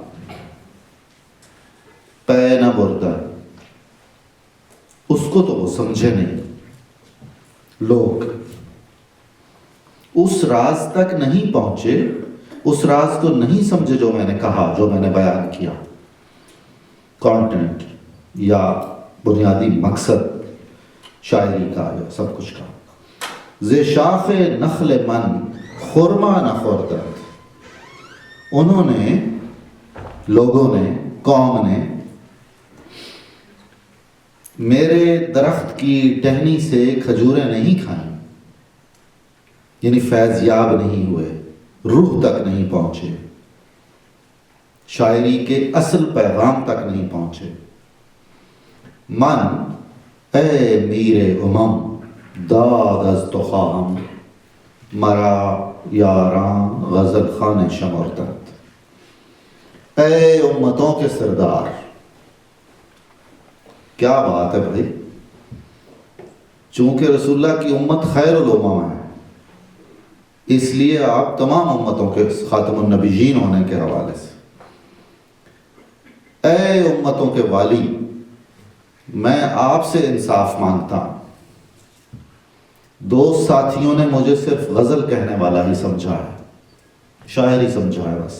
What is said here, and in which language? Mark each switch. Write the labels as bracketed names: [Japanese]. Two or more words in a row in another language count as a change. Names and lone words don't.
[Persian] پے نہ بردہ، [Urdu] اس کو تو وہ سمجھے نہیں، لوگ اس راز تک نہیں پہنچے، اس راز کو نہیں سمجھے جو میں نے کہا، جو میں نے بیان کیا، کانٹینٹ یا بنیادی مقصد شاعری کا یا سب کچھ کا۔ [Persian] ز شاخ نخل من خرما نہ خوردند، [Urdu] انہوں نے، لوگوں نے، قوم نے میرے درخت کی ٹہنی سے کھجوریں نہیں کھائیں، یعنی فیض یاب نہیں ہوئے، روح تک نہیں پہنچے، شاعری کے اصل پیغام تک نہیں پہنچے۔ [Persian] من اے میر امم داد از تو خواہم، مرا یاران غزل خان شمردند، [Urdu] اے امتوں کے سردار، کیا بات ہے بھائی، چونکہ رسول اللہ کی امت [Arabic] خیر الامم [Urdu] ہے، اس لیے آپ تمام امتوں کے [Arabic] خاتم النبیین [Urdu] ہونے کے حوالے سے، اے امتوں کے والی، میں آپ سے انصاف مانگتا ہوں، دوست ساتھیوں نے مجھے صرف غزل کہنے والا ہی سمجھا ہے, شاعر ہی سمجھا ہے بس.